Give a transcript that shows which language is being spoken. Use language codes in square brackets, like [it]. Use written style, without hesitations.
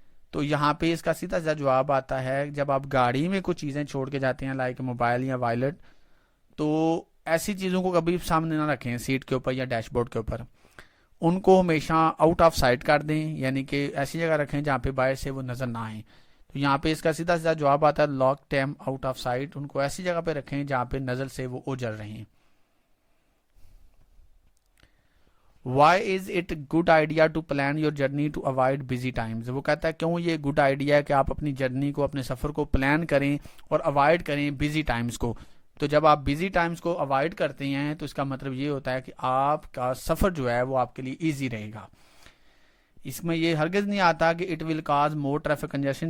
[ur] تو یہاں پہ اس کا سیدھا سیدھا جواب آتا ہے جب آپ گاڑی میں کچھ چیزیں چھوڑ کے جاتے ہیں لائک موبائل یا وائلٹ، تو ایسی چیزوں کو کبھی سامنے نہ رکھیں سیٹ کے اوپر یا ڈیش بورڈ کے اوپر. ان کو ہمیشہ آؤٹ آف سائٹ کر دیں، یعنی کہ ایسی جگہ رکھیں جہاں پہ باہر سے وہ نظر نہ آئیں. تو یہاں پہ اس کا سیدھا سیدھا جواب آتا ہے [en] Lock team out of sight. [ur] ان کو ایسی جگہ پہ رکھیں جہاں پہ نظر سے وہ اوجھل رہے ہیں. [en] Why is it good idea to plan your journey to avoid busy times. [ur] وہ کہتا ہے کیوں یہ گڈ آئیڈیا ہے کہ آپ اپنی جرنی کو، اپنے سفر کو پلان کریں اور اوائڈ کریں بزی ٹائمز کو. تو جب آپ بزی ٹائمز کو اوائڈ کرتے ہیں تو اس کا مطلب یہ ہوتا ہے کہ آپ کا سفر جو ہے وہ آپ کے لیے ایزی رہے گا. اس میں یہ ہرگز نہیں آتا کہ [en] It will cause more traffic congestion.